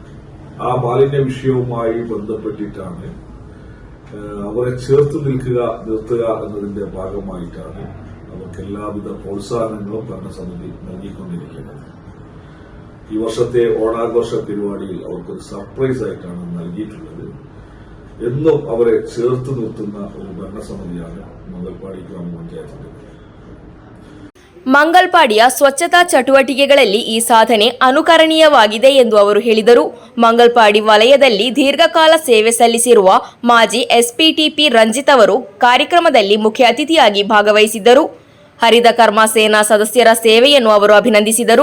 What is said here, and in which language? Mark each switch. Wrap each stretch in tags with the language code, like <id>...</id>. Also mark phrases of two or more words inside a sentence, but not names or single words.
<ml>ആ മാലിന്യ വിഷയവുമായി ബന്ധപ്പെട്ടിട്ടാണ് അവരെ ചേർത്ത് നിർത്തുക എന്നതിന്റെ ഭാഗമായിട്ടാണ് അവർക്ക് എല്ലാവിധ പ്രോത്സാഹനങ്ങളും ഭരണസമിതി നൽകിക്കൊണ്ടിരിക്കുന്നത്. ഈ വർഷത്തെ ഓണാഘോഷ പരിപാടിയിൽ അവർക്കൊരു സർപ്രൈസ് ആയിട്ടാണ് നൽകിയിട്ടുള്ളത്. എന്നും അവരെ ചേർത്ത് നിർത്തുന്ന ഒരു ഭരണസമിതിയാണ് മംഗൽപാടി ഗ്രാമപഞ്ചായത്തിന്റെ.</ml> <kn>ಮಂಗಲ್ಪಾಡಿಯ ಸ್ವಚ್ಛತಾ ಚಟುವಟಿಕೆಗಳಲ್ಲಿ ಈ ಸಾಧನೆ ಅನುಕರಣೀಯವಾಗಿದೆ ಎಂದು ಅವರು ಹೇಳಿದರು. ಮಂಗಲ್ಪಾಡಿ ವಲಯದಲ್ಲಿ ದೀರ್ಘಕಾಲ ಸೇವೆ ಸಲ್ಲಿಸಿರುವ ಮಾಜಿ ಎಸ್ಪಿಟಿಪಿ ರಂಜಿತ್ ಅವರು ಕಾರ್ಯಕ್ರಮದಲ್ಲಿ ಮುಖ್ಯ ಅತಿಥಿಯಾಗಿ ಭಾಗವಹಿಸಿದ್ದರು. ಹರಿತ ಕರ್ಮ ಸೇನಾ ಸದಸ್ಯರ ಸೇವೆಯನ್ನು ಅವರು ಅಭಿನಂದಿಸಿದರು.</kn>